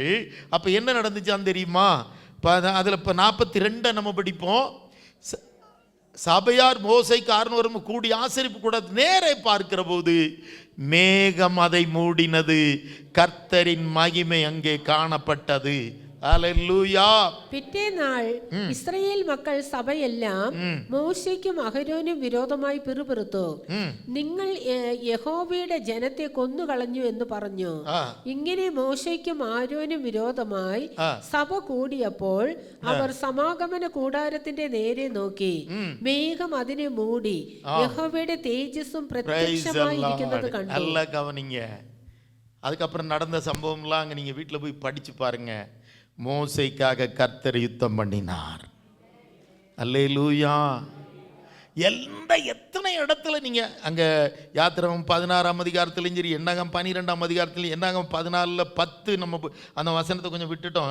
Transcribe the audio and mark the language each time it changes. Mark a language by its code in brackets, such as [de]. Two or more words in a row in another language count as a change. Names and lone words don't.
[ta] அப்ப என்ன நடந்துச்சான்னு தெரியுமா? அதில் இப்போ 42 நம்ம படிப்போம். சபையார் மோசைக்கு ஆரோனும் கூடி ஆசரிப்பு கூட நேரே பார்க்கிற போது மேகம் அதை மூடினது, கர்த்தரின் மகிமை அங்கே காணப்பட்டது. ஹல்லேலூயா! [ml] പിറ്റേ നാൾ ഇസ്രായേൽ മക്കൾ സഭയെല്ലാം മോശയ്ക്കും അഹരോനും വിരോധമായി പിറുപിറുത്തു. നിങ്ങൾ യഹോവയുടെ ജനത്തെ കൊന്നുകളഞ്ഞു എന്ന് പറഞ്ഞു. ഇങ്ങനെ മോശയ്ക്കും ആരോനും വിരോധമായി സഭ കൂടിയപ്പോൾ അവർ സമാഗമന കൂടാരത്തിന്റെ നേരെ നോക്കി, മേഘം അതിനെ മൂടി, യഹോവയുടെ തേജസ്സും പ്രത്യക്ഷമായിരിക്കുന്നത് കണ്ടു. [ta] நல்லா கவனிங்க. அதுக்கப்புறம் நடந்த சம்பவம்லாம் அங்கே நீங்கள் வீட்டில் போய் படிச்சு பாருங்க. மோசைக்காக கர்த்தர் யுத்தம் பண்ணினார். அல்லேலூயா! எத்தனை இடத்துல நீங்கள் அங்கே யாத்திராகமம் 16ஆம் அதிகாரத்துலையும் சரி, என்னாகமம் 12ஆம் அதிகாரத்துலையும், என்னாகமம் 14:10 நம்ம அந்த வசனத்தை கொஞ்சம் விட்டுட்டோம்.